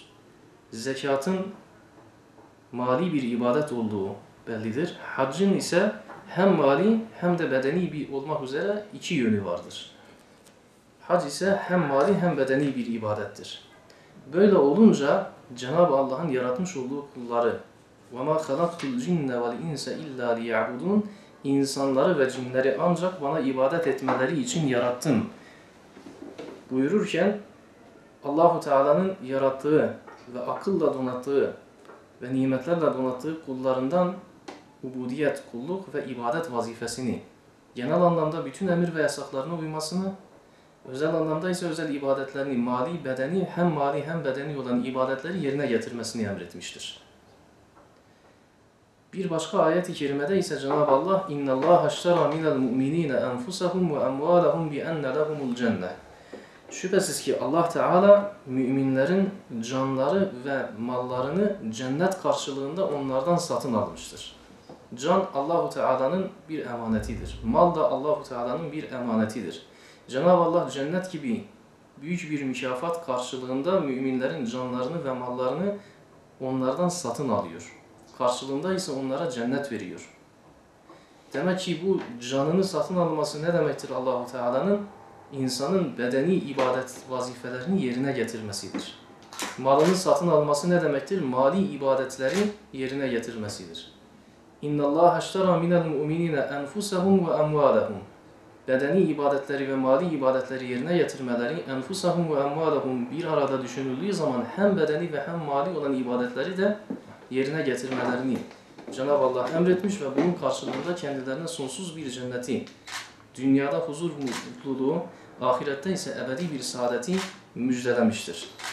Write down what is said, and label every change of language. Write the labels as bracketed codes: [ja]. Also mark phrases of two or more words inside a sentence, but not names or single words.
[tr] Zekatın mali bir ibadet olduğu bellidir. Haccın ise hem mali hem de bedeni bir olmak üzere iki yönü vardır. Hac ise hem mali hem bedeni bir ibadettir. Böyle olunca Cenab-ı Allah'ın yaratmış olduğu kulları [ar] وَمَا خَلَقْتُ الْجِنَّ وَالْاِنْسَ اِلَّا لِيَعْبُدُونَ [tr] İnsanları ve cinleri ancak bana ibadet etmeleri için yarattım buyururken Allah-u Teala'nın yarattığı ve akılla donattığı ve nimetlerle donattığı kullarından ubudiyet, kulluk ve ibadet vazifesini, genel anlamda bütün emir ve yasaklarına uymasını, özel anlamda ise özel ibadetlerini, mali, bedeni, hem mali hem bedeni olan ibadetleri yerine getirmesini emretmiştir. Bir başka ayet-i kerimede ise Cenab-ı Allah [ar] اِنَّ اللّٰهَ اشْتَرَى مِنَ الْمُؤْمِنِينَ أَنْفُسَهُمْ وَأَمْوَالَهُمْ بِأَنَّ لَهُمُ الْجَنَّةِ [tr] Şüphesiz ki Allah Teala müminlerin canları ve mallarını cennet karşılığında onlardan satın almıştır. Can Allahu Teala'nın bir emanetidir. Mal da Allahu Teala'nın bir emanetidir. Cenab-ı Allah cennet gibi büyük bir mükafat karşılığında müminlerin canlarını ve mallarını onlardan satın alıyor. Karşılığında ise onlara cennet veriyor. Demek ki bu canını satın alması ne demektir Allahu Teala'nın? İnsanın bedeni ibadet vazifelerini yerine getirmesidir. Malını satın alması ne demektir? Mali ibadetleri yerine getirmesidir. [ar] اِنَّ اللّٰهَ اشْتَرَى مِنَ الْمُؤْمِنِينَ أَنْفُسَهُمْ وَأَمْوَالَهُمْ [tr] Bedeni ibadetleri ve mali ibadetleri yerine getirmeleri, [ar] أنفسهم وأموالهم [tr] bir arada düşünüldüğü zaman hem bedeni ve hem mali olan ibadetleri de yerine getirmelerini Cenab-ı Allah emretmiş ve bunun karşılığında kendilerine sonsuz bir cenneti, dünyada huzur mutluluğu, ahirette ise ebedi bir saadeti müjdelemiştir.